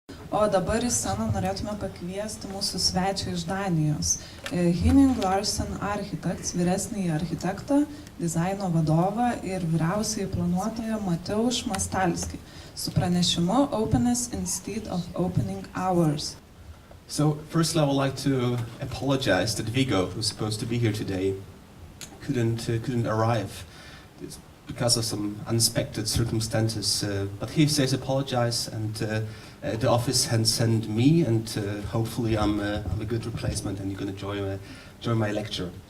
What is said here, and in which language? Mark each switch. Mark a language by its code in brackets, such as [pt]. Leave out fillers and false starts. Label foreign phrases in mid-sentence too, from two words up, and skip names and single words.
[lt] O dabar į sceną norėtume pakviesti mūsų svečią iš Danijos. Henning Larsen Architects, vyresnįjį architektą, dizaino vadovą ir vyriausiąjį planuotoją Mateusz Mastalski su pranešimu Openness instead of opening hours. [en] So, firstly, I would like to apologize that Viggo, who's supposed to be here today, couldn't arrive. It's because of some unexpected circumstances. But he says apologize, and the office has sent me, and hopefully I'm a good replacement, and you're going to enjoy my lecture.